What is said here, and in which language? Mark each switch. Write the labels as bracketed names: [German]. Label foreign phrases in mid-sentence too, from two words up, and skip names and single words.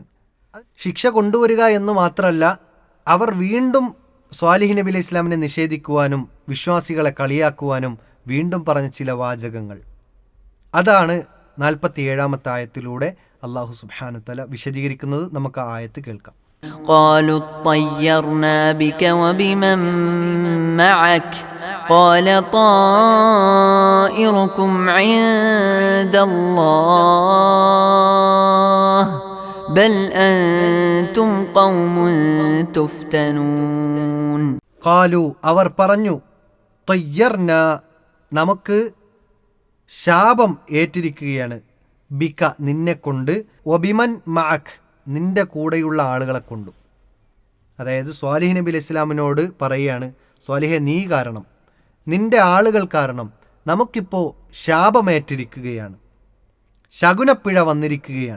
[Malayalam] ശിക്ഷ കൊണ്ടുവരിക എന്ന് മാത്രമല്ല, അവർ വീണ്ടും സ്വാലിഹ് നബി അലൈഹി ഇസ്ലാമിനെ നിഷേധിക്കുവാനും വിശ്വാസികളെ കളിയാക്കുവാനും വീണ്ടും പറഞ്ഞ ചില വാചകങ്ങൾ. അതാണ് 47-ാമത്തെ ആയത്തിലൂടെ അല്ലാഹു [Arabic] سبحانه تعالى [Malayalam] വിശദീകരിക്കുന്നത്. നമുക്ക് ആ ആയത്ത് കേൾക്കാം. [Arabic] قالوا اطيرنا بك وبمن معك قال طائركم عند الله بل أنتم قوم تفتنون. [Malayalam] قالوا അവർ പറഞ്ഞു, طيرنا നമുക്ക് ശാപം ഏറ്റിരിക്കുകയാണ്, ബിക നിന്നെ കൊണ്ട്, [Arabic] وبمن معك [Malayalam] നിന്റെ കൂടെയുള്ള ആളുകളെ കൊണ്ടും. അതായത് സ്വാലിഹ് നബി അലൈഹി ഇസ്ലാമിനോട് പറയുകയാണ്, സ്വാലിഹെ നീ കാരണം, നിന്റെ ആളുകൾ കാരണം നമുക്കിപ്പോൾ ശാപമേറ്റിരിക്കുകയാണ്, ശകുനപ്പിഴ വന്നിരിക്കുകയാണ്.